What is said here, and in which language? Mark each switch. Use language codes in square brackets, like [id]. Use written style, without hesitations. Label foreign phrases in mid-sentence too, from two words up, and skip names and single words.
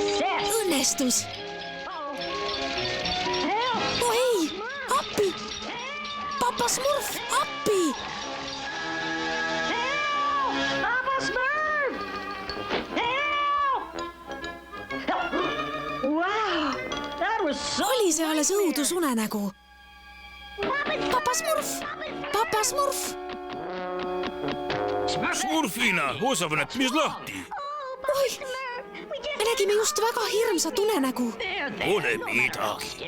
[et] Õnnestus! Oh ei! Appi! papa Smurf, appi! Papa Smurf! [en] Help! Wow, that was so... [et] Oli see alles õudusunenägu? Papa Smurf! Papa Smurf! Smurfina, osavaneb, mis lahti? Oi, me nägime just väga hirmsat unenägu. Pole midagi.